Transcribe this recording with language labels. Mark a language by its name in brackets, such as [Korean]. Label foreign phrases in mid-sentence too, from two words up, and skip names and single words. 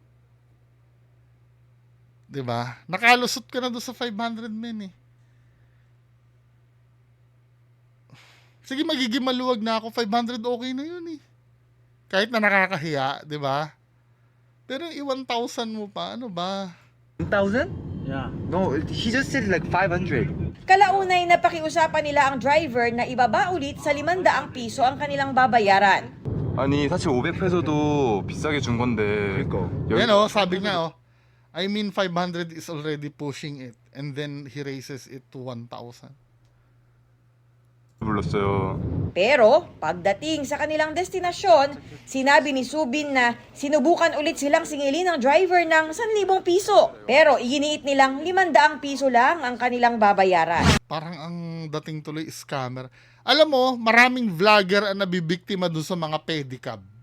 [Filipino] Diba? Nakalusot ka na doon sa 500 men eh. Sige, magiging maluwag na ako. 500 okay na yun eh. Kahit na nakakahiya, di ba? Pero yung 1,000 mo pa, ano ba? 1,000? [English] Yeah. No, he just said like 500. [Filipino] Kalaunay napakiusapan nila ang driver na ibaba ulit sa 500 piso ang kanilang babayaran. [Korean] 아니 사실 500페소도 비싸게 준 건데 그러니까. [Filipino] Yan oh, sabi niya oh. [English] I mean 500 is already pushing it. And then he raises it to 1,000. [Korean] 불렀어요. [Filipino] Pero pagdating sa kanilang destinasyon, sinabi ni Subin na sinubukan ulit silang singilin ng driver ng 1,000 piso. Pero iginiit nilang 500 piso lang ang kanilang babayaran. Parang ang dating tuloy scammer. Alam mo, maraming vlogger ang nabibiktima doon sa mga pedicab.